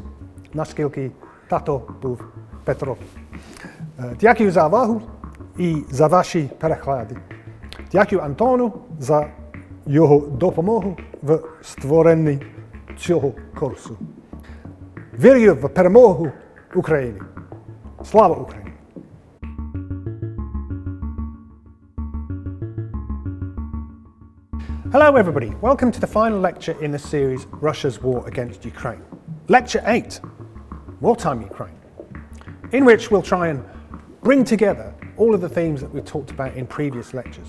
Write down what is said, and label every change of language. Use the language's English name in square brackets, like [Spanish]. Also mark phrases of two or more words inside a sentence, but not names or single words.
[Ukrainian] Наскільки тато був Петро. Дякую за увагу і за ваші переклади. Дякую Антону за його допомогу в створенні цього курсу. Вірю в перемогу України. Слава Україні! [English] Hello everybody, welcome to the final lecture in the series Russia's War Against Ukraine. Lecture 8, Wartime Ukraine, in which we'll try and bring together all of the themes that we've talked about in previous lectures.